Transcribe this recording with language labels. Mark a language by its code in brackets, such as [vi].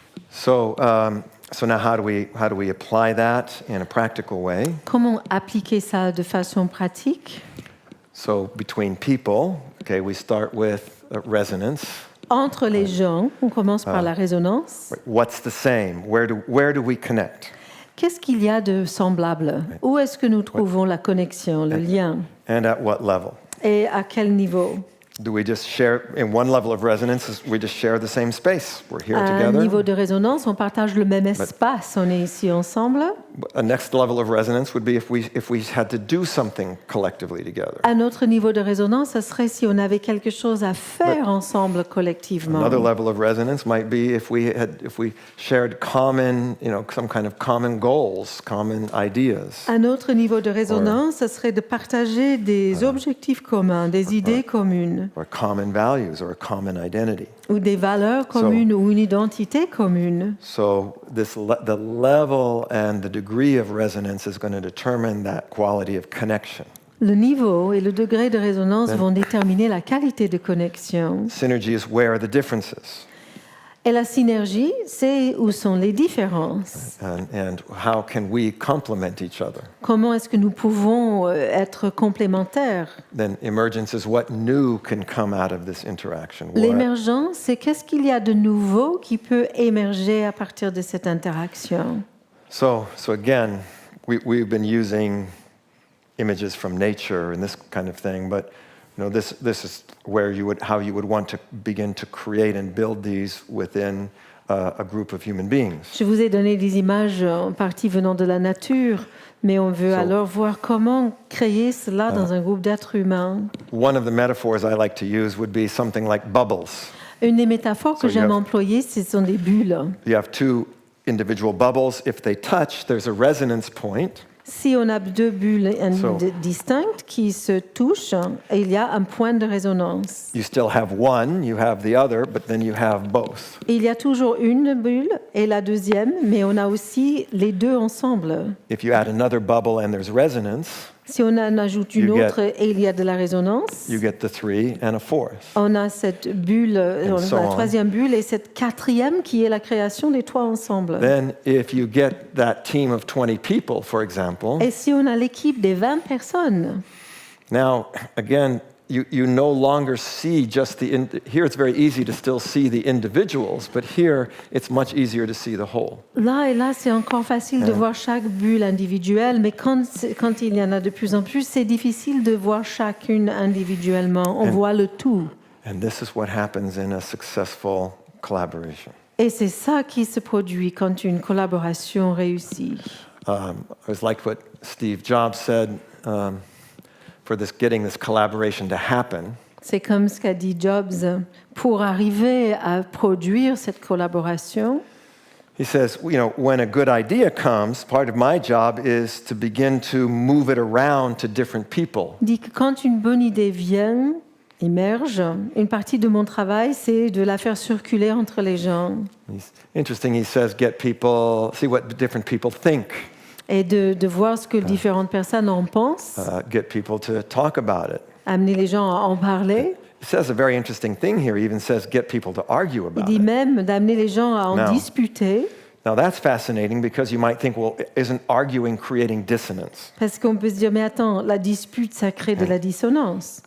[en] So now how do we apply that in a practical way? [fr] Comment appliquer ça de façon pratique? [en] So between people, okay, we start with resonance. [fr] Entre les gens, on commence par la résonance. [en] What's the same? Where do we connect? [fr] Qu'est-ce qu'il y a de semblable? Où est-ce que nous trouvons la connexion, le lien? [en] And at what level? [fr] Et à quel niveau? [en] Do we just share, in one level of resonance, we just share the same space? We're here [fr] À un [en] together. [fr] niveau de résonance, on partage le même espace, on est ici ensemble. [en] A next level of resonance would be if we had to do something collectively together. [fr] Un autre niveau de résonance, ce serait si on avait quelque chose à faire ensemble collectivement. [en] Another level of resonance might be if we shared common, some kind of common goals, common ideas. [fr] Un autre niveau de résonance, ce serait de partager des objectifs communs, des idées communes. [en] Or common values or a common identity. [fr] Ou des valeurs communes ou une identité commune. [en] So the level and the degree of resonance is going to determine that quality of connection. [fr] Le niveau et le degré de résonance vont déterminer la qualité de connexion. [en] Synergy is where are the differences. [fr] Et la synergie, c'est où sont les différences. [en] And how can we complement each other? [fr] Comment est-ce que nous pouvons être complémentaires? [en] Then emergence is what new can come out of this interaction. [fr] L'émergence, c'est qu'est-ce qu'il y a de nouveau qui peut émerger à partir de cette interaction. [en] So again, we've been using images from nature and this kind of thing, but this is where how you would want to begin to create and build these within a group of human beings. [fr] Je vous ai donné des images en partie venant de la nature, mais on veut alors voir comment créer cela dans un groupe d'êtres humains. [en] One of the metaphors I like to use would be something like bubbles. [fr] Une des métaphores que j'aime employer, ce sont des bulles. [en] You have two individual bubbles. If they touch, there's a resonance point. [fr] Si on a deux bulles distinctes qui se touchent, il y a un point de résonance. [en] You still have one, you have the other, but then you have both. [fr] Il y a toujours une bulle et la deuxième, mais on a aussi les deux ensemble. [en] If you add another bubble and there's resonance, [fr] si on en ajoute une autre et il y a de la résonance, [en] you get the three and a fourth. [fr] On a cette bulle, la troisième bulle et cette quatrième qui est la création des trois ensemble. [en] Then if you get that team of 20 people, for example, [fr] et si on a l'équipe des 20 personnes, [en] now, again, you no longer see just here it's very easy to still see the individuals, but here it's much easier to see the whole. [fr] Là, c'est encore facile de voir chaque bulle individuelle, mais quand il y en a de plus en plus, c'est difficile de voir chacune individuellement. On voit le tout. [en] And this is what happens in a successful collaboration. [fr] Et c'est ça qui se produit quand une collaboration réussit. [en] I always liked what Steve Jobs said. For getting this collaboration to happen. [fr] C'est comme ce qu'a dit Jobs pour arriver à produire cette collaboration. [en] He says, when a good idea comes, part of my job is to begin to move it around to different people. [fr] Il dit que quand une bonne idée vient, émerge, une partie de mon travail, c'est de la faire circuler entre les gens. [en] It's interesting. He says, see what different people think. [fr] Et de voir ce que différentes personnes en pensent. [en] Get people to talk about it. [fr] Amener les gens à en parler. [en] He says a very interesting thing here. He even says get people to argue about it. [fr] Il dit même d'amener les gens à en disputer. [en] Now that's fascinating because you might think, well, isn't arguing creating dissonance? [fr] Parce qu'on peut se dire, mais attends, la dispute, ça crée de la dissonance.